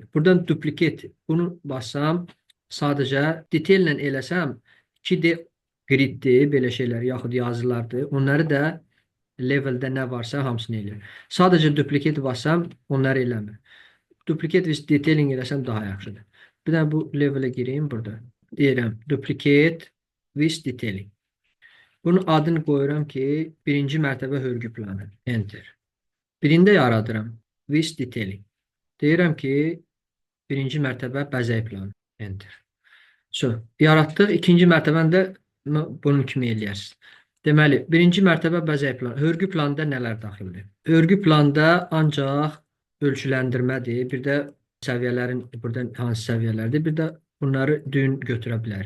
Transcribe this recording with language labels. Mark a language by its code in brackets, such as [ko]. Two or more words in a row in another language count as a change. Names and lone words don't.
[az] Buradan duplikat, bunu bassam, sadəcə detaillə eləsəm 2D griddir, belə şeylər, yaxud yazılardır. Onları da leveldə nə varsa hamısını eləyir. Sadəcə duplikat bassam, onları eləmir. Duplikat [en] with detailing [az] eləsəm daha yaxşıdır. Bir də bu level'e gireyim burada. Deyirəm [en] duplicate with detailing. [az] Bunun adını qoyuram ki, birinci mərtəbə hörgü planı. Enter. Birində yaradıram. [en] With detailing. [az] Deyirəm ki, birinci mərtəbə bəzək planı. Enter. So, yaratdıq. İkinci mərtəbəndə bunun kimi eləyərsiniz. Deməli, birinci mərtəbə bəzək planı. Hörgü planda nələr daxildir? Hörgü planda ancaq ölçüləndirmədir. Bir də səviyyələrin, buradan hansı səviyyələrdir? Bir də bunları düyün götürə bilərik.